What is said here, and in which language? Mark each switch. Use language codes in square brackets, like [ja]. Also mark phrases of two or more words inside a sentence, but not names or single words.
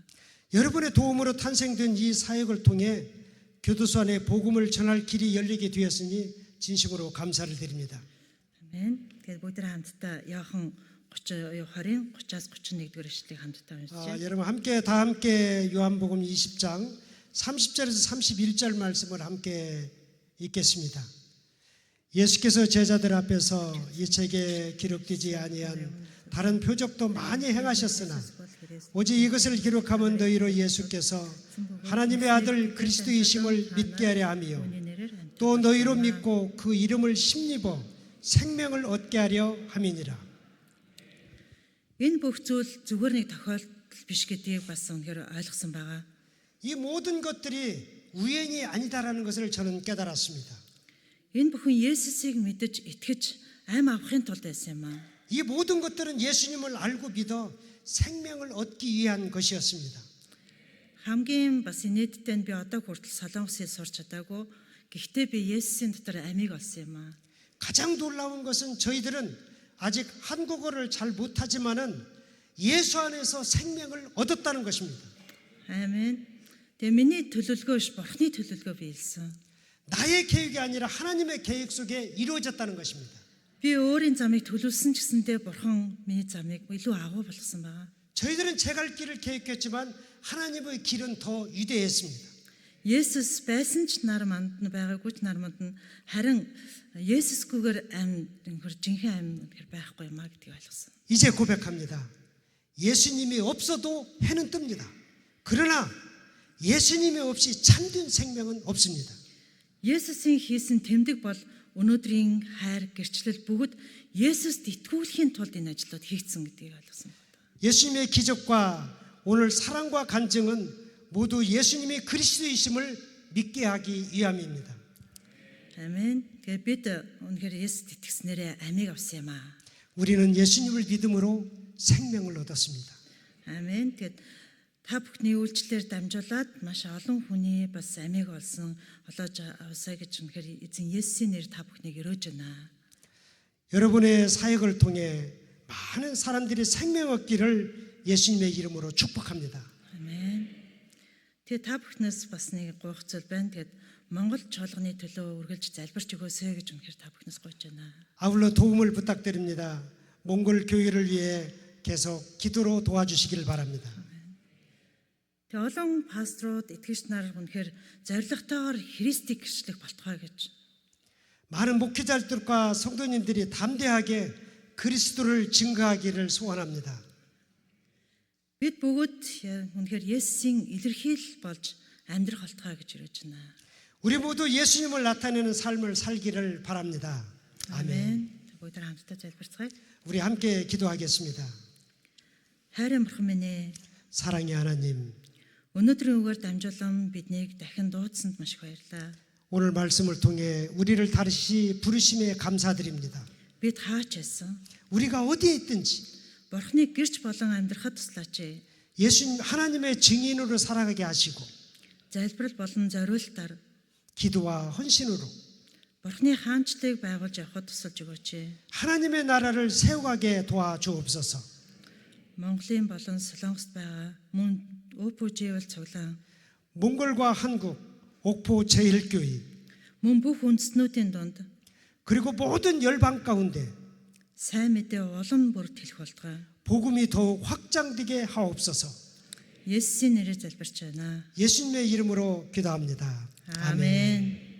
[ko] 여러분의 도움으로 탄생된 이 사역을 통해 교도소 안에 복음을 전할 길이 열리게 되었으니 진심으로 감사를 드립니다. 아멘. [mn] тэгээд бүгд хамтдаа Иохан 20-ын 30-аас 31-р эшлэлийг хамтдаа уншиж. [ko] 여러분 다 함께 요한복음 20장 30절에서 31절 말씀을 함께 읽겠습니다. 예수께서 제자들 앞에서 이 책에 기록되지 아니한 다른 표적도 많이 행하셨으나 오직 이것을 기록하면 너희로 예수께서 하나님의 아들 그리스도이심을 믿게 하려 함이요 또 너희로 믿고 그 이름을 힘입어 생명을 얻게 하려 함이니라. [mn] Энэ бүх зүйл зүгээр нэг тохиолдол биш гэдгийг бас үнэхээр ойлгосон байгаа. [ko] 이 모든 것들이 우연이 아니다라는 것을 저는 깨달았습니다. [mn] Энэ бүхэн Есүсийг мэдэж итгэж ам авахын тулд байсан юм аа. [ko] 이 모든 것들은 예수님을 알고 믿어 생명을 얻기 위한 것이었습니다. [mn] Хамгийн бас инээдтэй нь би одоо хүртэл Солонгосыг сурч чадаагүй. Гэхдээ би Есүсийн дотор амийг олсон юм аа. [ko] 가장 놀라운 것은 저희들은 아직 한국어를 잘 못하지만은 예수 안에서 생명을 얻었다는 것입니다. 아멘. [mn] Тэгээ миний төлөвлөгөөш бурхны төлөвлөгөө биелсэн. [ko] 나의 계획이 아니라 하나님의 계획 속에 이루어졌다는 것입니다. [mn] Би өөрийн замыг төлөвлөсөн ч гэсэндээ бурхан миний замыг илүү агуу болгосон байгаа. [ko] 저희들은 제 갈 길을 계획했지만 하나님의 길은 더 위대했습니다. [mn] Есүс байсан ч нар манд нь байгаагүй ч нар манд нь харин Есүсгүйгээр жинхэнэ амь байхгүй юмаа гэдгийг ойлгосон. [ko] 이제 고백합니다. 예수님이 없어도 해는 뜹니다. 그러나 예수님이 없이 참된 생명은 없습니다. [mn] Есүсийн хийсэн тэмдэг бол өнөөдрийн хайр, гэрчлэл бүгд Есүст итгүүлэхийн тулд энэ ажлууд хийгдсэн гэдгийг ойлгосон байна. [ko] 예수님의 기적과 오늘 사랑과 간증은 모두 예수님이 그리스도이심을 믿게 하기 위함입니다. 아멘. [mn] Тэгээд бид үнэхээр Есүст итгэснээрээ амийг авсан юм аа. [ko] 우리는 예수님을 믿음으로 생명을 얻었습니다. 아멘. [mn] Тэгээд та бүхний үйлчлэлээр дамжуулаад маш олон хүний бас амийг олсон олоож авсаа гэж үнэхээр эзэн Есүсийн нэр та бүхнийг өрөөж байна. [ko] 여러분의 사역을 통해 많은 사람들이 생명 얻기를 예수님의 이름으로 축복합니다. 아멘. [mn] Тэгээд та бүхнээс бас нэг гуйх зүйл байна. Тэгээд Монгол чуулганы төлөө үргэлж залбирч өгөөсэй гэж үнэхээр та бүхнээс гуйж байна. [ko] 아울러 도움을 부탁드립니다. 몽골 교회를 위해 계속 기도로 도와주시기를 바랍니다. [mn] Тэгээд олон пасторууд, итгэгч нар үнэхээр зоригтойгоор Христийг гэрчлэх болтугай гэж. [ko] 많은 목회자들과 성도님들이 담대하게 그리스도를 증거하기를 소원합니다. [mn] Бид бүгд үнэхээр Есүсийн илэрхийлэл болж амьдрах болтугай гэж өрөөж байна. [ko] 우리 모두 예수님을 나타내는 삶을 살기를 바랍니다. 아멘. [mn] Бүгд хамтдаа залбирцгаая. [ko] 우리 함께 기도하겠습니다. [mn] Хайрын бурхан минь ээ, [ko] 사랑의 하나님, [mn] Өнөөдрийн үгээр дамжуулан биднийг дахин дуудсанд маш их баярлалаа. [ko] 오늘 말씀을 통해 우리를 다시 부르심에 감사드립니다. [mn] Бид хаач байсан? [ko] 우리가 어디에 있든지 [mn] Бурхныг гэрч болон амьдрахад туслаач. [ko] 예수님 하나님의 증인으로 살아가게 하시고 [mn] Залбирал болон зориултаар [ko] 기도와 헌신으로 [mn] Бурхны хаанчлыг байгуулж явахад тусалж өгөөч. [ko] 하나님의 나라를 세워가게 도와주옵소서. [mn] Монголын болон Солонгост байгаа мөн өөпөживэл цуглаан [ko] 몽골과 한국, 옥포 제1교회 [mn] мөн бүх үндэстнүүдийн дунд [ko] 그리고 모든 열방 가운데 [mn] сайн мэдээ улам бүрд хэлэх болтугай. [ko] 복음이 더욱 확장되게 하옵소서. [mn] Есүсийн нэрээр залбирч байна. [ko] 예수님의 이름으로 기도합니다. 아멘.